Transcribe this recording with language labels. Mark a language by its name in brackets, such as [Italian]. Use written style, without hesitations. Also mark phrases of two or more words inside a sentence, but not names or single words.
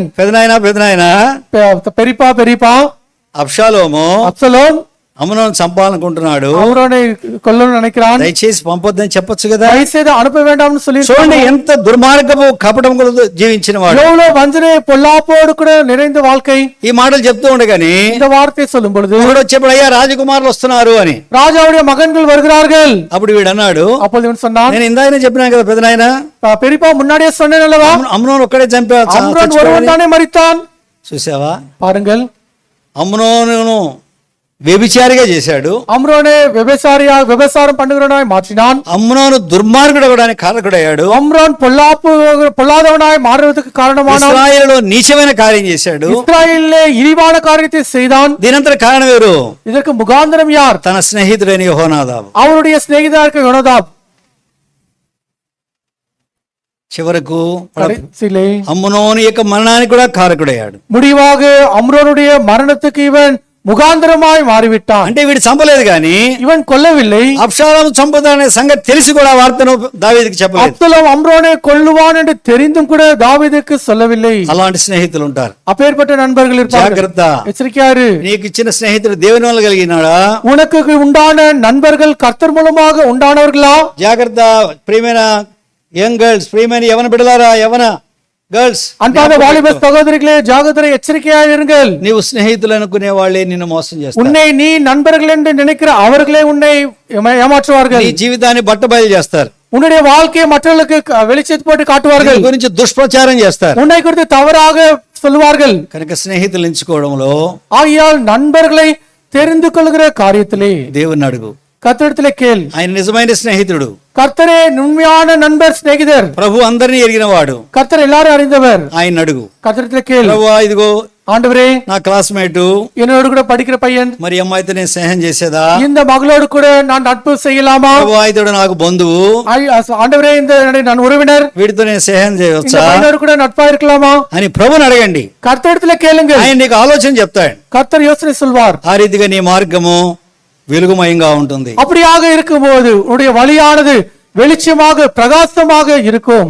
[Telugu] పెదనాయన [Tamil] பெரியப்பா [Telugu] అబ్షాలోము [Tamil] அப்சலோம் [Telugu] అమ్నోను చంపాలనుకుంటున్నాడు, [Tamil] அம்ரோனை கொல்லணும்னு நினைக்கிறான். [Telugu] దయచేసి పంపొద్దని చెప్పొచ్చు కదా. [Tamil] தயவுசெய்து அனுப்ப வேண்டாம்னு சொல்லி [Telugu] చూడండి ఎంత దుర్మార్గపు కపటం కూడా జీవించిన వాడు. [Tamil] எவ்வளவு வஞ்சனை பொல்லாப்போடு கூட நிறைந்த வாழ்க்கை. [Telugu] ఈ మాటలు చెప్తూ ఉండగాని [Tamil] இந்த வார்த்தை சொல்லும் பொழுது [Telugu] ఒకడు వచ్చేప్పుడు అయ్యా రాజకుమారులు వస్తున్నారు అని, [Tamil] ராஜாவுடைய மகன்கள் வருகிறார்கள். [Telugu] అప్పుడు వీడు అన్నాడు, [Tamil] அப்போது இவன் சொன்னான், [Telugu] నేను ఇందాకనే చెప్పినాను కదా పెదనాయన, [Tamil] பெரியப்பா முன்னாடியே சொன்னேன் அல்லவா, [Telugu] అమ్నోను ఒక్కడే [Tamil] அம்ரோன் ஒருவன் தானே மரித்தான். [Telugu] చూసావా? [Tamil] பாருங்கள், [Telugu] అమ్నోను వ్యభిచారిగా చేశాడు, [Tamil] அம்ரோனை விபசாரம் பண்ணுகிறவனாய் மாற்றினான். [Telugu] అమ్నోను దుర్మార్గుడు అవడానికి కారకుడయ్యాడు, [Tamil] அம்ரோன் பொல்லாதவனாய் மாறுவதற்கு காரணமானான். [Telugu] ఇశ్రాయేలులో నీచమైన కార్యం చేశాడు, [Tamil] இஸ்ராயேலிலே இழிவான காரியத்தை செய்தான். [Telugu] దీనంతర కారణం ఎవరు? [Tamil] இதற்கு முகாந்திரம் யார்? [Telugu] తన స్నేహితుడైన యెహోనాదాబు. [Tamil] அவருடைய சிநேகிதருக்கு யோனதாப். [Telugu] చివరకు [Tamil] கடைசியிலே [Telugu] అమ్నోను యొక్క మరణానికి కూడా కారకుడయ్యాడు. [Tamil] முடிவாக அம்ரோனுடைய மரணத்துக்கு இவன் முகாந்திரமாய் மாறிவிட்டான். [Telugu] అంటే వీడు చంపలేదు గాని [Tamil] இவன் கொல்லவில்லை. [Telugu] అబ్షాలోము చంపుతాడనే సంగతి తెలిసి కూడా ఆ వార్తను దావీదుకి చెప్పలేదు. [Tamil] அப்சலோம் அம்ரோனை கொல்லுவான் என்று தெரிந்தும் கூட தாவீதுக்கு சொல்லவில்லை. [Telugu] అలాంటి స్నేహితులు ఉంటారు, [Tamil] அப்பேற்பட்ட நண்பர்கள் இருப்பார்கள். [Telugu] జాగ్రత్త. [Tamil] எச்சரிக்கையாரு. [Telugu] నీకు ఇచ్చిన స్నేహితుడు దేవుని వల్ల కలిగినాడా? [Tamil] உனக்கு உண்டான நண்பர்கள் கர்த்தர் மூலமாக உண்டானவர்களா? [Telugu] జాగ్రత్త. ప్రియమైన [English] young girls, [Telugu] ప్రియమైన యవన బిడ్డలారా, యవన గర్ల్స్, [Tamil] அன்பான வாலிப சகோதரிகளே, ஜாகிரதை, எச்சரிக்கையாக இருங்கள். [Telugu] నీవు స్నేహితులు అనుకునే వాళ్ళే నిన్ను మోసం చేస్తారు. [Tamil] உன்னை நீ நண்பர்கள் என்று நினைக்கிற அவர்களே உன்னை ஏமாற்றுவார்கள். [Telugu] నీ జీవితాన్ని బట్టబయలు చేస్తారు, [Tamil] உன்னுடைய வாழ்க்கையை மற்றவர்களுக்கு வெளிச்சத்து போட்டு காட்டுவார்கள். [Telugu] నీ గురించి దుష్ప్రచారం చేస్తారు. [Tamil] உன்னை குறித்து தவறாக சொல்வார்கள். [Telugu] కనుక స్నేహితులు ఎంచుకోవడంలో [Tamil] ஆகையால் நண்பர்களை தெரிந்து கொள்கிற காரியத்திலே [Telugu] దేవుని అడుగు, [Tamil] கர்த்தரிடத்திலே கேள். [Telugu] ఆయన నిజమైన స్నేహితుడు, [Tamil] கர்த்தரே உண்மையான நண்பர், சிநேகிதர். [Telugu] ప్రభు అందరినీ ఎరిగిన వాడు, [Tamil] கர்த்தர் எல்லாரும் அறிந்தவர். [Telugu] ఆయన అడుగు. [Tamil] கர்த்தரிடத்திலே கேள். [Telugu] ప్రభువా, ఇదిగో [Tamil] ஆண்டவரே, [Telugu] నా క్లాస్మేటు, [Tamil] என்னோடு கூட படிக்கிற பையன், [Telugu] మరి అమ్మాయితో నేను స్నేహం చేసేదా? [Tamil] இந்த மகளோடு கூட நான் நட்பு செய்யலாமா? [Telugu] ప్రభువా, ఇతడు నాకు బంధువు, [Tamil] ஆண்டவரே, இந்த நான் உறவினர், [Telugu] వీడితో నేను స్నేహం [Tamil] இந்த [Telugu] చేయవచ్చా [Tamil] பையனோடு கூட நட்பா இருக்கலாமா [Telugu] అని ప్రభుని అడగండి. [Tamil] கர்த்தரிடத்திலே கேளுங்க. [Telugu] ఆయన నీకు ఆలోచన చెప్తాడు. [Tamil] கர்த்தர் யோசனை சொல்வார். [Telugu] ఆ రీతిగా నీ మార్గము వెలుగుమయంగా ఉంటుంది. [Tamil] அப்படியாக இருக்கும்போது உன்னுடைய வழியானது வெளிச்சமாக பிரகாசமாக இருக்கும்.